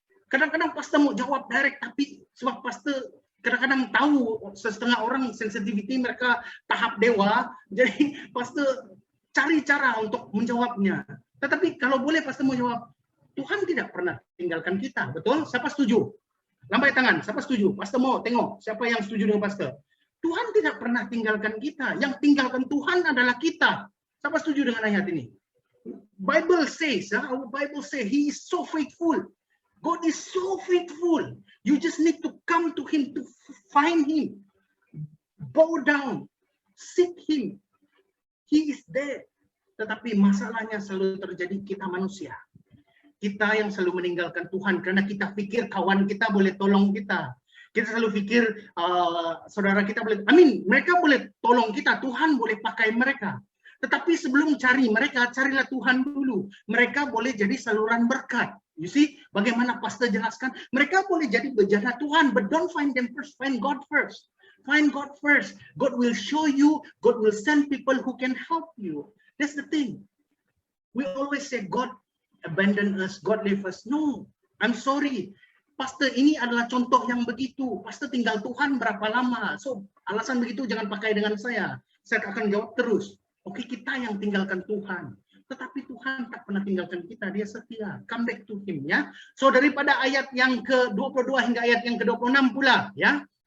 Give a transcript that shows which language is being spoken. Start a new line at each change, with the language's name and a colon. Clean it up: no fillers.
Malay: Kadang-kadang pastor mau jawab direct, tapi sebab pastor kadang-kadang tahu setengah orang sensitivity mereka tahap dewa, jadi pastor cari cara untuk menjawabnya. Tetapi kalau boleh pastor mau jawab, Tuhan tidak pernah tinggalkan kita, betul? Siapa setuju? Lambai tangan, siapa setuju? Pastor mau tengok siapa yang setuju dengan pastor. Tuhan tidak pernah tinggalkan kita. Yang tinggalkan Tuhan adalah kita. Siapa setuju dengan ayat ini?
English: Bible says, our Bible says, He is so faithful. God is so faithful. You just need to come to Him to find Him. Bow down, seek Him. He is there.
Malay: Tetapi masalahnya selalu terjadi kita manusia. Kita yang selalu meninggalkan Tuhan karena kita pikir kawan kita boleh tolong kita. Kita selalu pikir saudara kita boleh, mereka boleh tolong kita, Tuhan boleh pakai mereka. Tetapi sebelum cari mereka, carilah Tuhan dulu. Mereka boleh jadi saluran berkat.
English: You see,
Malay: bagaimana pastor jelaskan, mereka boleh jadi bejana Tuhan,
English: but don't find them first, find God first. Find God first. God will show you, God will send people who can help you. That's the thing. We always say God abandon us, God leave us. No, I'm sorry.
Malay: Pastor, ini adalah contoh yang begitu. Pastor tinggal Tuhan berapa lama? So, alasan begitu jangan pakai dengan saya. Saya akan jawab terus. Oke, kita yang tinggalkan Tuhan. Tetapi Tuhan tak pernah tinggalkan kita. Dia setia.
English: Come back to Him,
Malay: ya. So, daripada ayat yang ke-22 hingga ayat yang ke-26 pula, ya.